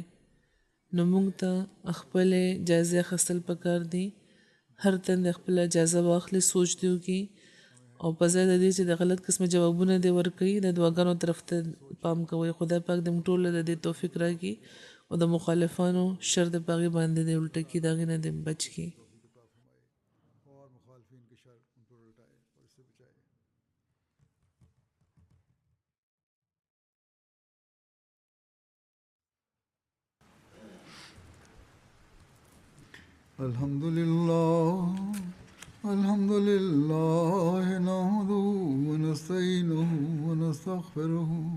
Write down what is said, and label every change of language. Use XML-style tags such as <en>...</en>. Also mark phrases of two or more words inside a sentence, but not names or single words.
<ps>نو موږ ته خپلې جایزې اخیستل پکار دي، هر تن د خپله جایزه واخلي، سوچ دې وکړي او په ځای د دې چې د غلط قسمه جوابونه دې ورکړي د دعاګانو طرف ته پام کوئ. خدای پاک دې موږ ټول له دې توفیق راکړي او د مخالفانو شر د باغې باندې دې الټه کړي، د هغې نه دې بچ کړي.</ps> <ur>اور مخالفین کے شر ان پر الٹائے اور اس سے بچائے.</ur> <ar>الحمد لله نحمده ونستعينه ونستغفره</ar>